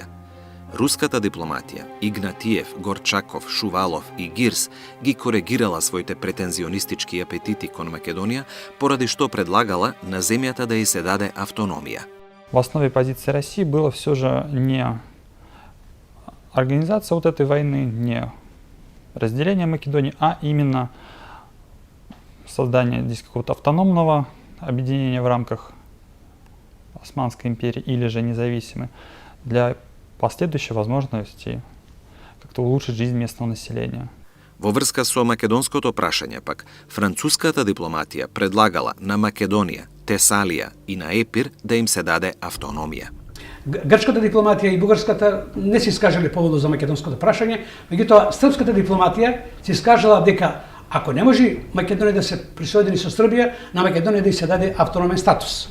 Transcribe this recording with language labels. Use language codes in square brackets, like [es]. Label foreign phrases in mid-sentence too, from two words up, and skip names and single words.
[mk] Руската дипломатија, Игнатиев, Горчаков, Шувалов и Гирс ги коригирала своите претензионистички апетити кон Македонија, поради што предлагала на земјата да ѝ се даде автономија. [ru] В основе позиции России было все же не организация вот этой войны, не разделения Македонии, а именно создание здесь какого-то автономного объединения в рамках Османской империи или же независимой для последующей возможности как-то улучшить жизнь местного населения. [mk] Во врска со македонското прашање пак, француската дипломатија предлагала на Македонија, Тесалија и на Епир да им се даде автономија. Грчката дипломатија и бугарската не се искажале поводу за македонското прашање, меѓутоа српската дипломатија се искажала дека ако не може Македонија да се присоедини со Србија, на Македонија да ѝ се даде автономен статус.